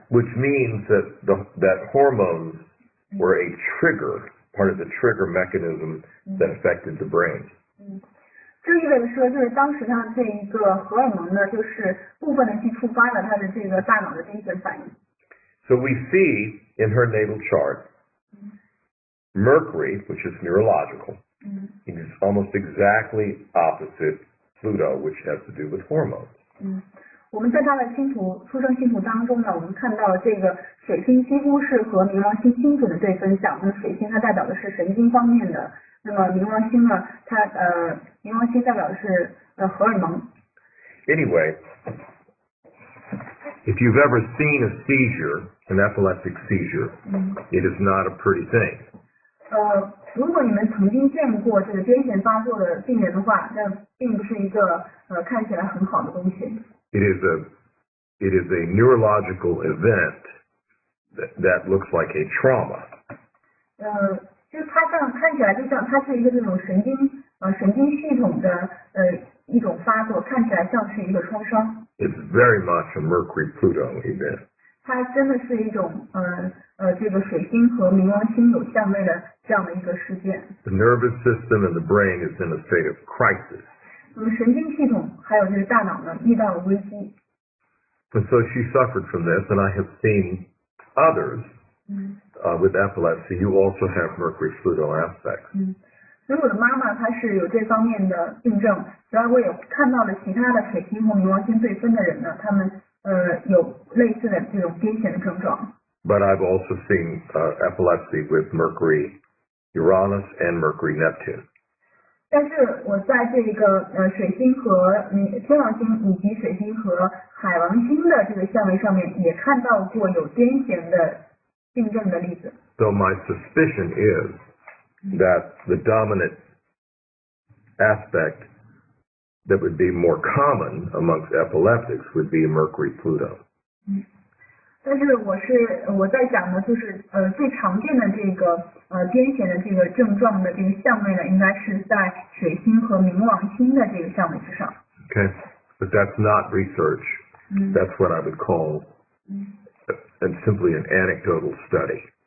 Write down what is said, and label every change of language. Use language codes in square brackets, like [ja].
[en] Which means that hormones were a trigger, part of the trigger mechanism that affected the brain. [zh] 这意味着说，就是当时她这一个荷尔蒙呢，就是部分的去触发了她的这个大脑的癫痫反应。 [en] So we see in her natal chart, Mercury, which is neurological, is almost exactly opposite Pluto, which has to do with hormones. [zh] 我们在她的出生星图当中呢，我们看到这个水星几乎是和冥王星精准的对分享。那么水星它代表的是神经方面的，那么冥王星呢，冥王星代表的是荷尔蒙。 [en] Anyway, if you've ever seen a seizure, an epileptic seizure, it is not a pretty thing. [zh] 如果你们曾经见过这个癫痫发作的病人的话，那并不是一个看起来很好的东西。 [en] It is a neurological event that looks like a trauma. [zh] 就是它这样看起来就像它是一个这种神经系统的一种发作，看起来像是一个创伤。 [en] It's very much a Mercury-Pluto event. [zh] 它真的是一种这个水星和冥王星有相位的这样的一个事件。 [en] The nervous system and the brain is in a state of crisis. [zh] 神经系统还有这个大脑呢遇到了危机。 [en] And so she suffered from this, and I have seen others with epilepsy who also have Mercury-Pluto aspects. [zh] 所以我的妈妈她是有这方面的病症，然后我也看到了其他的水星和冥王星对分的人呢，他们有类似的这种癫痫的症状。 [en] But I've also seen epilepsy with Mercury, Uranus, and Mercury, Neptune. [zh] 但是我在这个水星和天王星以及水星和海王星的这个相位上面，也看到过有癫痫的病症的例子。 [en] So my suspicion is that the dominant aspect that would be more common amongst epileptics would be Mercury-Pluto. [zh] 但是我在讲呢，就是最常见的这个癫痫的这个症状的这个相位呢，应该是在水星和冥王星的这个相位之上。 [en] Okay, but that's not research. That's what I would call simply an anecdotal study.